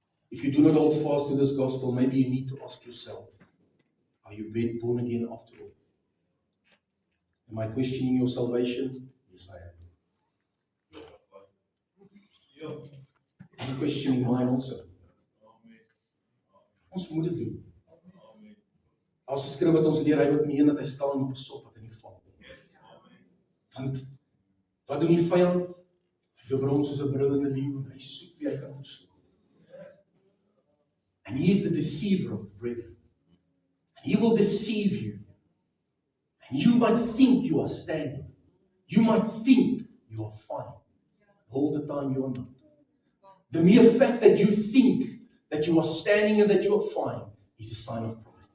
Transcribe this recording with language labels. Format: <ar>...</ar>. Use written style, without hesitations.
<en>If you do not hold fast to this gospel, maybe you need to ask yourself, are you born again after all? Am I questioning your salvation? Yes, I am. I'm questioning mine also.</en> <af>Ons moet dit doen. As geskryf wat ons leer, hy wat meen dat hy staan op 'n sop wat in die val. Want wat doen die vyand? Hy loop rond soos 'n brullende leeu en hy soek wie hy kan verslaan.</af> <en>And he is the deceiver of the brethren. And he will deceive you. And you might think you are standing. You might think you are fine. All the time you are not. The mere fact that you think that you are standing and that you are fine is a sign of pride.</en>